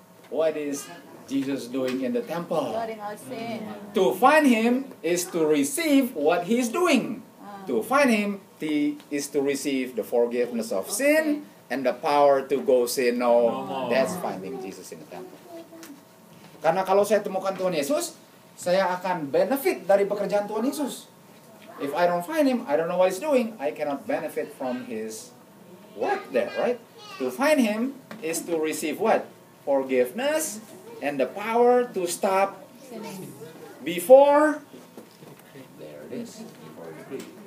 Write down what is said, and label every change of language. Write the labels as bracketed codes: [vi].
[en] What is Jesus doing in the temple? Blotting out sin. To find Him is to receive what He's doing. To find Him is to receive the forgiveness of sin and the power to go sin no. That's finding Jesus in the temple. [id] Karena kalau saya temukan Tuhan Yesus, saya akan benefit dari pekerjaan Tuhan Yesus. [en] If I don't find Him, I don't know what He's doing, I cannot benefit from His work there, right? To find Him is to receive what? Forgiveness and the power to stop before. There it is. Before decree.